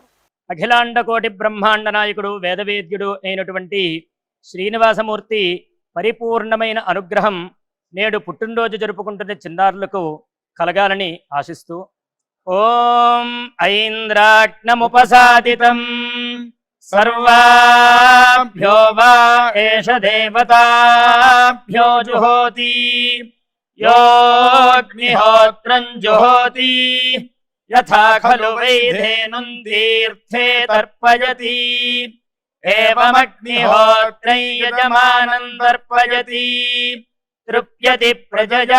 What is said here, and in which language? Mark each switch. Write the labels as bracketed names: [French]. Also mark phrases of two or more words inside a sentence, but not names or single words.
[Telugu] అఖిలాండ కోటి బ్రహ్మాండ నాయకుడు, వేదవేద్యుడు అయినటువంటి శ్రీనివాసమూర్తి పరిపూర్ణమైన అనుగ్రహం నేడు పుట్టినరోజు జరుపుకుంటున్న చిన్నారులకు కలగాలని ఆశిస్తూ [Sanskrit] ఓం ఐంద్రాగ్నముపసాదితం सर्वाभ्यो वा एष देवताभ्यो जुहोति योऽग्निहोत्रं जुहोति यथा खलु वैधेनुं तीर्थे तर्पयति एवमग्निहोत्रं यजमानं तर्पयति तृप्यति प्रजया